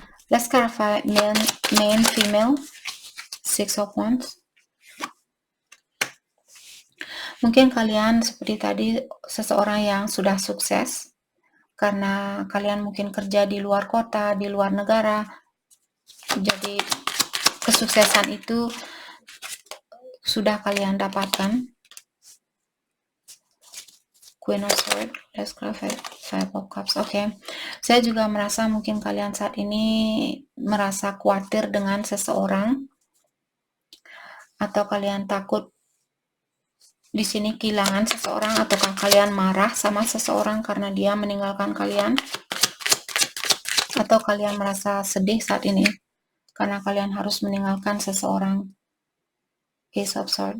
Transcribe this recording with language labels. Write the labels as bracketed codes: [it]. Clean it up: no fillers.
[en] Let's clarify main, female, Six of Wands. [id] Mungkin kalian seperti tadi seseorang yang sudah sukses karena kalian mungkin kerja di luar kota, di luar negara. Jadi kesuksesan itu sudah kalian dapatkan. [en] Queen of Swords, let's clarify Five of Cups. [id] Oke. Saya juga merasa mungkin kalian saat ini merasa khawatir dengan seseorang, atau kalian takut di sini kehilangan seseorang, ataukah kalian marah sama seseorang karena dia meninggalkan kalian, atau kalian merasa sedih saat ini karena kalian harus meninggalkan seseorang. Ace of Swords.